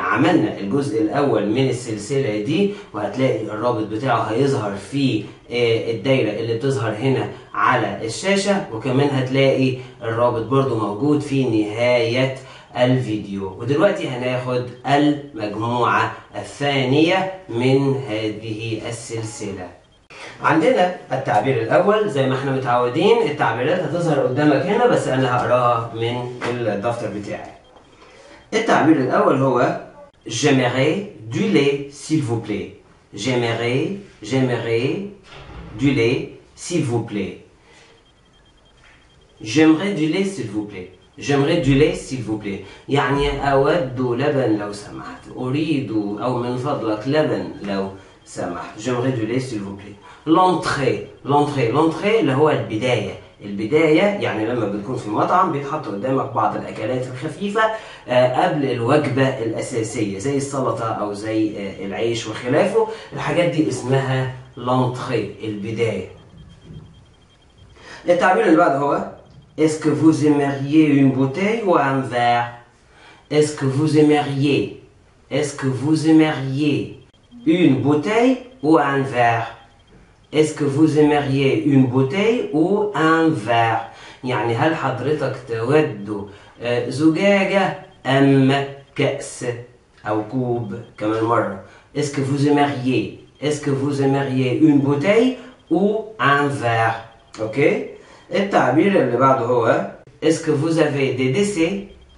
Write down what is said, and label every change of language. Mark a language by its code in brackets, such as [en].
[ar] عملنا الجزء الأول من السلسلة دي وهتلاقي الرابط بتاعه هيظهر في الدايرة اللي بتظهر هنا على الشاشة، وكمان هتلاقي الرابط برضو موجود في نهاية الفيديو. ودلوقتي هناخد المجموعة الثانية من هذه السلسلة. عندنا التعبير الأول زي ما احنا متعودين، التعبيرات هتظهر قدامك هنا بس أنا هقراها من الدفتر بتاعي. التعبير الأول هو [fr] J'aimerais du lait s'il vous plaît. J'aimerais du lait s'il vous plaît. J'aimerais du lait s'il vous plaît. J'aimerais du lait s'il vous plaît. [ar] يعني أود لبن لو سمحت. أريد أو من فضلك لبن لو سمحت. [fr] J'aimerais du lait s'il vous plaît. [ar] L'entrée اللي هو البداية يعني لما بتكون في مطعم بيتحط قدامك بعض الأكلات الخفيفة قبل الوجبة الأساسية زي السلطة أو زي العيش وخلافه. الحاجات دي اسمها l'entrée، البداية. التعبير اللي بعده هو [fr] Est-ce que vous aimeriez une bouteille ou un verre? Est-ce que vous aimeriez une bouteille ou un verre? Est-ce que vous aimeriez une bouteille ou un verre? [ar] يعني هل حضرتك تود زجاجة أم كأس أو كوب؟ كمان مرة. [fr] Est-ce que vous aimeriez une bouteille ou un verre? [ar] أوكي؟ التعبير اللي بعده هو [fr] Est-ce que vous avez des décès?